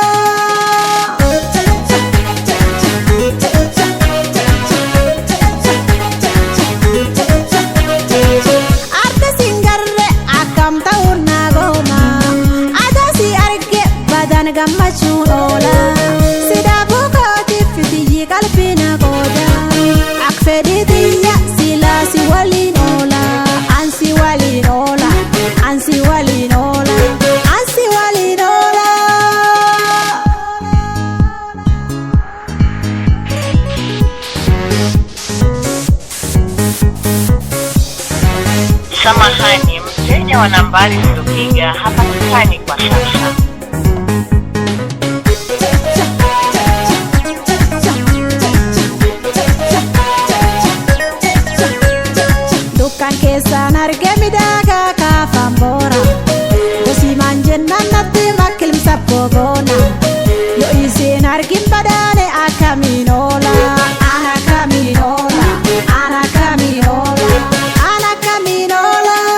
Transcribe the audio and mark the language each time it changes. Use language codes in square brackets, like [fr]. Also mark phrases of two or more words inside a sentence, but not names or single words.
[om] arda singarre akkam ta'uun naa gooma adaa si arge badan gammachuun oola sidaabuu kootiif fitiyyi qalbii na qooda ak fedhii tiyya silaa si waliin oola ansi waliin oola ansi waliin oola ansi waliin oola [sw] Samahani, mteja wa nambari mliopiga hapatikani kwa sasa. [om] dukkan keessaan argee midhaagaa kaafaan boora gosii maanjennaan natti makkilimsa booboona yoo isiin argin badaane akkamiin oola ana akkamiin oola ana akkamiin oola ana akkamiin oola